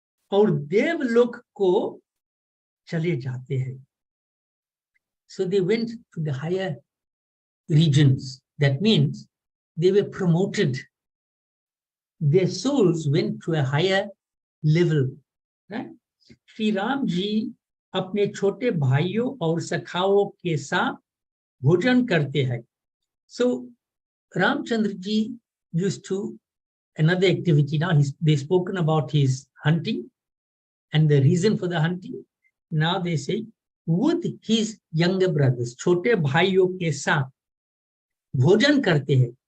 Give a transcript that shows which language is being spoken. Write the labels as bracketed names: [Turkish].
[Hindi] Aur devlok ko chale jate hai. [English] So they went to the higher regions. That means they were promoted. Their souls went to a higher level. Right? [Hindi] Sri Ram ji अपने छोटे भाइयों और सखाओं के साथ भोजन करते हैं. [English] So Ramchandra ji used to another activity. Now they've spoken about his hunting and the reason for the hunting. Now they say with his younger brothers, [Hindi] छोटे भाइयों के साथ भोजन करते हैं.